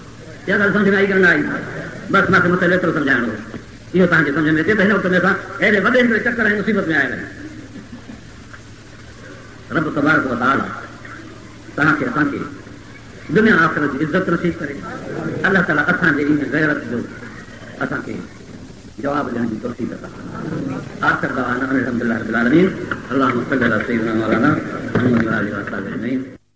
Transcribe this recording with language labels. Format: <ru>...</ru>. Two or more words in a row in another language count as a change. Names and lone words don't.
<sd>इहा ॻाल्हि सम्झ में आई करणु आई? बसि मूंखे मसइलो एतिरो सम्झाइणो हो, इहो तव्हांखे सम्झ में अचे त हिन वक़्त में असां अहिड़े वॾे हिकिड़े चकर ऐं मुसीबत में आया आहियूं।</sd> <ar>رب تبارك و تعالى</ar> <sd>तव्हांखे असांखे दुनिया आख़िरत जी इज़त नसीब करे।</sd> <ar>الله تعالى</ar> <sd>असांजे इन गैरत जो असांखे जवाब ॾियण जी तौफ़ीक़ अता फरमाए।</sd> <ar>آخر دعوانا الحمد لله رب العالمين. اللهم صل على سيدنا مولانا محمد وآله وأصحابه أجمعين.</ar>